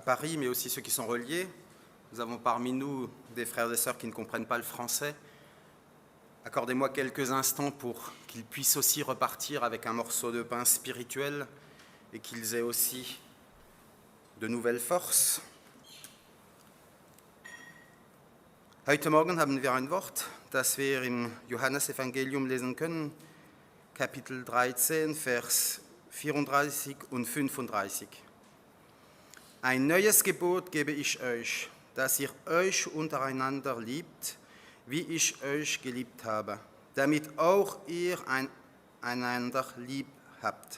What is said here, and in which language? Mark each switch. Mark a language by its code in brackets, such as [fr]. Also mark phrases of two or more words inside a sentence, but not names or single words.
[fr] Paris, mais aussi ceux qui sont reliés, nous avons parmi nous des frères et sœurs qui ne comprennent pas le français. Accordez-moi quelques instants pour qu'ils puissent aussi repartir avec un morceau de pain spirituel et qu'ils aient aussi de nouvelles forces. [de] Heute Morgen haben wir ein Wort, das wir im Johannesevangelium lesen können, Kapitel 13, Vers 34 und 35. Ein neues Gebot gebe ich euch, dass ihr euch untereinander liebt, wie ich euch geliebt habe, damit auch ihr einander lieb habt.